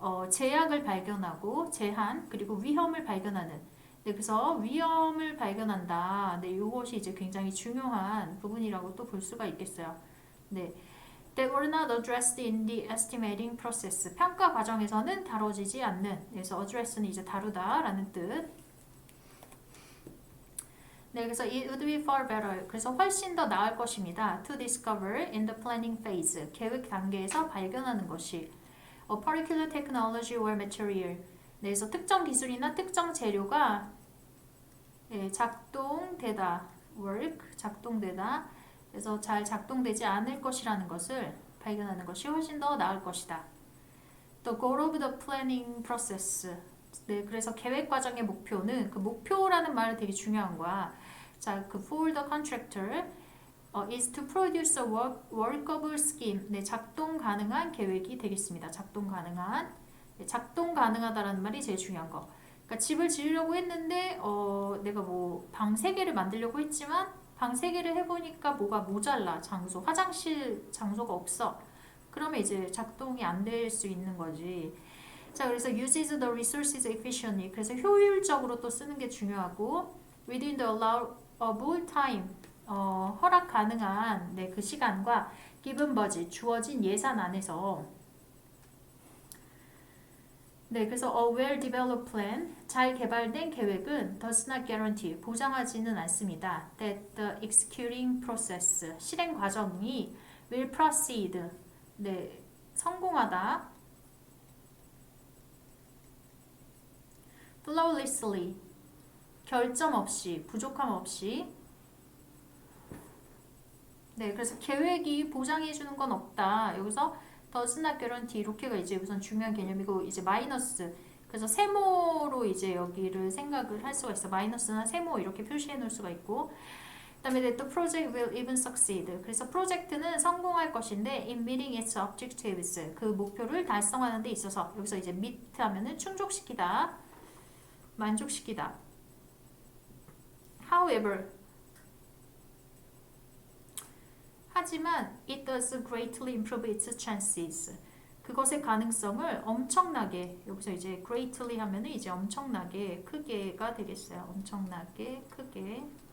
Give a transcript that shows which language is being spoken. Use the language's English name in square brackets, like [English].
[Korean] 제약을 발견하고 제한, 그리고 위험을 발견하는. 네, 그래서 위험을 발견한다. 네, 이것이 이제 굉장히 중요한 부분이라고 또 볼 수가 있겠어요. [English] 네, that were not addressed in the estimating process. [Korean] 평가 과정에서는 다뤄지지 않는. 그래서 address는 이제 다루다라는 뜻. 네, 그래서 [English] it would be far better. [Korean] 그래서 훨씬 더 나을 것입니다. [English] to discover in the planning phase. [Korean] 계획 단계에서 발견하는 것이. [English] A particular technology or material. [Korean] 네, 그래서 특정 기술이나 특정 재료가, 네, 작동되다. [English] work, [Korean] 작동되다. 그래서 잘 작동되지 않을 것이라는 것을 발견하는 것이 훨씬 더 나을 것이다. [English] The goal of the planning process. [Korean] 네, 그래서 계획 과정의 목표는, 그 목표라는 말은 되게 중요한 거야. 자, 그 [English] for the contractor is to produce a workable scheme. [Korean] 네, 작동 가능한 계획이 되겠습니다. 작동 가능한. 네, 작동 가능하다라는 말이 제일 중요한 거. 그러니까 집을 지으려고 했는데 내가 뭐 방 3개를 만들려고 했지만 방 3개를 해보니까 뭐가 모자라. 장소. 화장실 장소가 없어. 그러면 이제 작동이 안 될 수 있는 거지. 자, 그래서 [English] uses the resources efficiently. [Korean] 그래서 효율적으로 또 쓰는 게 중요하고 [English] within the allowable time. [Korean] 허락 가능한 네, 그 시간과 [English] given budget. [Korean] 주어진 예산 안에서 네, 그래서 [English] a well-developed plan, [Korean] 잘 개발된 계획은 [English] does not guarantee, [Korean] 보장하지는 않습니다. [English] That the executing process, [Korean] 실행 과정이 [English] will proceed, [Korean] 네, 성공하다. [English] flawlessly, [Korean] 결점 없이, 부족함 없이. 네, 그래서 계획이 보장해주는 건 없다. 여기서 [English] does not guarantee [Korean] 이렇게가 이제 우선 중요한 개념이고 이제 마이너스 그래서 세모로 이제 여기를 생각을 할 수가 있어. 마이너스나 세모 이렇게 표시해 놓을 수가 있고 그다음에 [English] the project will even succeed. [Korean] 그래서 프로젝트는 성공할 것인데 [English] in meeting its objectives [Korean] 그 목표를 달성하는 데 있어서 여기서 이제 [English] meet [Korean] 하면은 충족시키다, 만족시키다. [English] However [Korean] 하지만 [English] it does greatly improve its chances. [Korean] 그것의 가능성을 엄청나게 여기서 이제 [English] greatly [Korean] 하면은 이제 엄청나게 크게가 되겠어요. 엄청나게 크게.